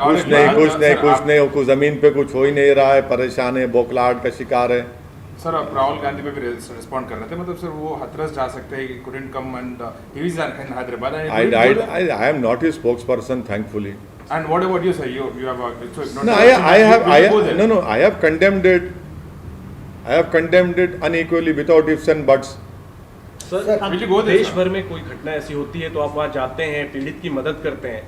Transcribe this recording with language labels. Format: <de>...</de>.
<hi>कुछ नहीं, कुछ जमीन पे कुछ हो ही नहीं रहा है, परेशान है, बोखलाहट का शिकार है। सर, आप राहुल गांधी पे भी रिस्पॉन्ड कर रहे थे, मतलब सर वो हाथरस जा सकते हैं,</hi> <en>couldn't come and he is in Hyderabad. I am not his spokesperson, thankfully. And what about you, sir? You have I have condemned it. I have condemned it unequally without ifs and buts.</en> <hi>देश भर में कोई घटना ऐसी होती है तो आप वहाँ जाते हैं, पीड़ित की मदद करते हैं।</hi>